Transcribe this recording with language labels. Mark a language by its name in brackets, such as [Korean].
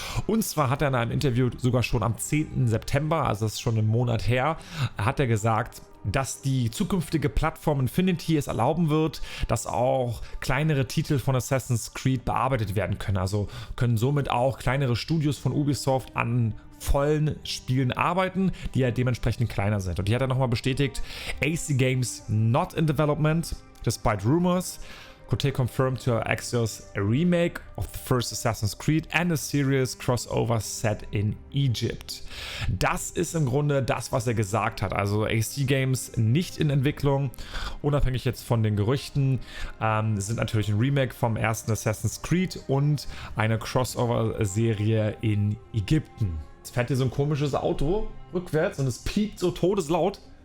[German] Und zwar hat er in einem Interview sogar schon am 10. September, also das ist schon einen Monat her, hat er gesagt, dass die zukünftige Plattform Infinity es erlauben wird, dass auch kleinere Titel von Assassin's Creed bearbeitet werden können. Also können somit auch kleinere Studios von Ubisoft an vollen Spielen arbeiten, die ja dementsprechend kleiner sind. Und hier hat er nochmal bestätigt, [English] AC Games not in development, despite rumors. Coté confirmed to Axios a remake of the first Assassin's Creed and a serious crossover set in Egypt. [German] Das ist im Grunde das, was er gesagt hat. Also AC Games nicht in Entwicklung, unabhängig jetzt von den Gerüchten, sind natürlich ein Remake vom ersten Assassin's Creed und eine Crossover-Serie in Ägypten. Jetzt fährt hier so ein komisches Auto rückwärts und es piept so todeslaut.